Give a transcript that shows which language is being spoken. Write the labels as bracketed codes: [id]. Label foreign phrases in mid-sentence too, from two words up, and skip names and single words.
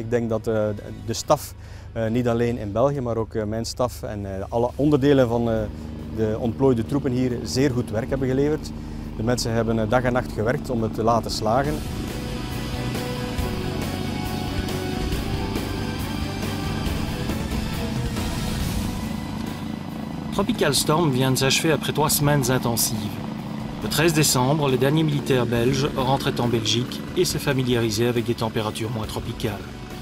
[nl] Ik denk dat de staf, niet alleen in België, maar ook mijn staf en alle onderdelen van de ontplooide troepen hier zeer goed werk hebben geleverd. De mensen hebben dag en nacht gewerkt om het te laten slagen. [fr] Tropical Storm vient de s'achever après 3 semaines intensives. Le 13 décembre, les derniers militaires belges rentraient en Belgique et se familiarisaient avec des températures moins tropicales.